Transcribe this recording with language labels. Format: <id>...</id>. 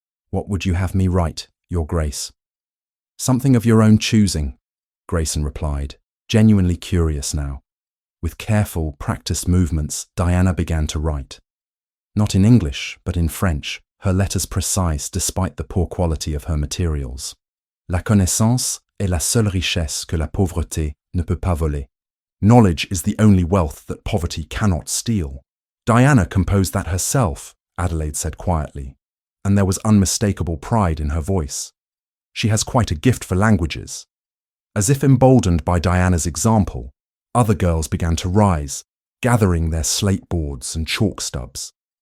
<en>"What would you have me write, Your Grace?" "Something of your own choosing," Grayson replied, genuinely curious now. With careful, practiced movements, Diana began to write. Not in English, but in French, her letters precise despite the poor quality of her materials.</en> <fr>"La connaissance est la seule richesse que la pauvreté ne peut pas voler."</fr> <en>Knowledge is the only wealth that poverty cannot steal. Diana composed that herself, Adelaide said quietly, and there was unmistakable pride in her voice. She has quite a gift for languages. As if emboldened by Diana's example, other girls began to rise, gathering their slate boards and chalk stubs.</en>